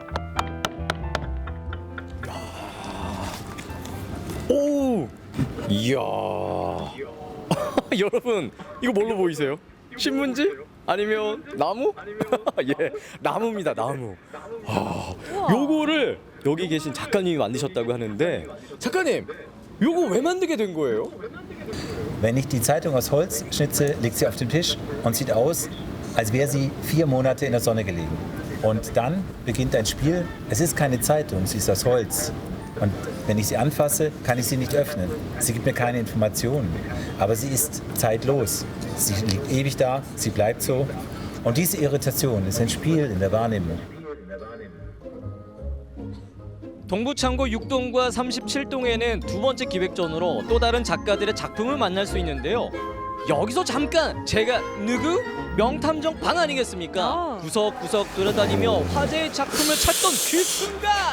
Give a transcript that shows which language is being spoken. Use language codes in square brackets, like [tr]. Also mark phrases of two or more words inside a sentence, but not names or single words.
[ko] 오, 이야. 여러분, 이거 뭘로 보이세요? 신문지? 아니면 나무? 예, 나무입니다, 나무. 요거를 여기 계신 작가님이 만드셨다고 하는데, 작가님, 요거 왜 만들게 된 거예요? [de] Wenn ich die Zeitung aus Holz schnitze, liegt sie auf dem Tisch und sieht aus, als wäre sie 4 Monate in der Sonne gelegen. Und dann beginnt ein Spiel. Es ist keine Zeitung, sie ist aus Holz. Und wenn ich sie anfasse, kann ich sie nicht öffnen. Sie gibt mir keine Informationen. Aber sie ist zeitlos. Sie liegt ewig da, sie bleibt so. Und diese Irritation ist ein Spiel in der Wahrnehmung. [ko] 동부창고 6동과 37동에는 두 번째 기획전으로 또 다른 작가들의 작품을 만날 수 있는데요. 여기서 잠깐 제가 누구? 명탐정 반 아니겠습니까? 구석구석 돌아다니며 화제의 작품을 찾던 그 순간!